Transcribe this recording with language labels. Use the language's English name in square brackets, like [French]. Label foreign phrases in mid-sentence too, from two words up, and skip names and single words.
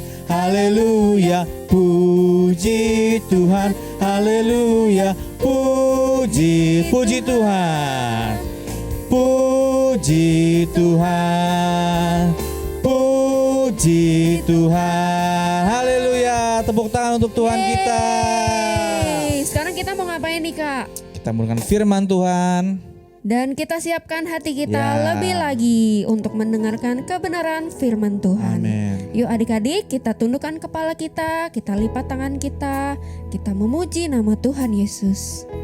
[Indonesian] Haleluya, puji Tuhan. Haleluya, puji. Puji Tuhan. Puji Tuhan. Puji Tuhan. Haleluya. Tepuk tangan untuk Tuhan kita. Sekarang kita mau ngapain nih Kak? Kita menggunakan firman Tuhan. Dan kita siapkan hati kita Ya. lebih lagi untuk mendengarkan kebenaran firman Tuhan. Amin. Yuk adik-adik, kita tundukkan kepala kita lipat tangan kita memuji nama Tuhan Yesus.